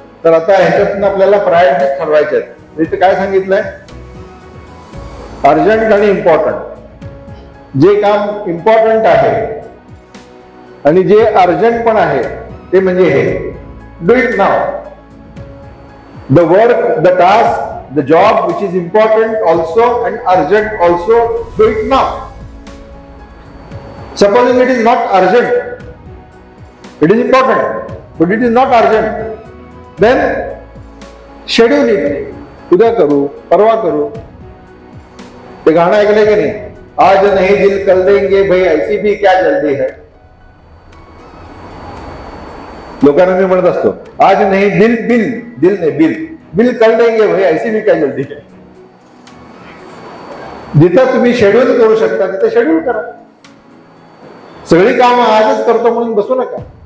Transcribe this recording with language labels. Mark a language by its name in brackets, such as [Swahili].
[Marathi] तर आता ह्याच्यातून आपल्याला प्रायोरिटीज ठरवायचे आहेत. इथे काय सांगितलंय, अर्जंट आणि इम्पॉर्टंट. जे काम इम्पॉर्टंट आहे आणि जे अर्जंट पण आहे ते म्हणजे हे, [English] Do it now. The work, the task, the job which is important also and urgent also, do it now. Supposing it is not urgent, it is important but it is not urgent, then schedule it. [Marathi] उद्या करू, परवा करू. ते गाणं ऐकलंय की नाही, [Hindi] आज नहीं दिल कल देंगे भाई ऐसी भी क्या जल्दी है. [Marathi] लोकांना मी म्हणत असतो, [Hindi] आज नाही दिल नाही बिल कल देंगे भाई ऐसी भी क्या जल्दी है. [Marathi] जिथं तुम्ही शेड्यूल करू शकता तिथं शेड्यूल करा. सगळी कामं आजच करतो म्हणून बसू नका.